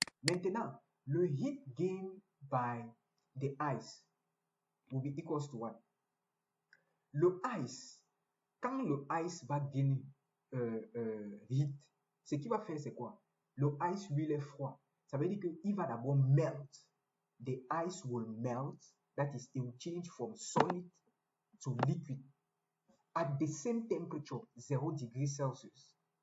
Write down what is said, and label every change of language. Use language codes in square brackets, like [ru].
[fr] Maintenant, le [en] heat gain by the ice will be equals to what? [fr] Le ice, quand le ice va gagner heat, ce qu'il va faire, c'est quoi? Le ice, lui, il est froid. Ça veut dire qu'il va d'abord melt. [en] The ice will melt. That is, it will change from solid to liquid at the same temperature, 0 degrees Celsius.